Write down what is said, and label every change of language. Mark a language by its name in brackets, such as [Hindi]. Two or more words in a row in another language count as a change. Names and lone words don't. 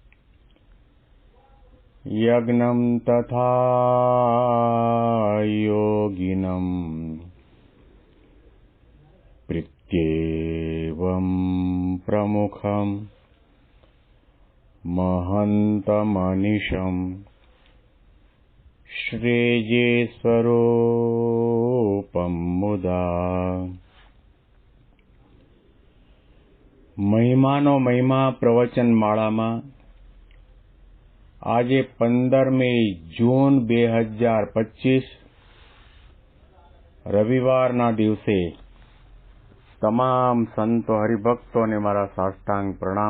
[Sanskrit] यज्ञं तथा योगिनं प्रीत्येवं प्रमुखं महन्तमनिशं श्रीजीस्वरूपं मुदा [Gujarati] મહિમાનો મહિમા પ્રવચન માળામાં આજે 15મી જૂન 2025 રવિવારના દિવસે તમામ સંતો હરિભક્તોને મારા સાષ્ટાંગ પ્રણામ.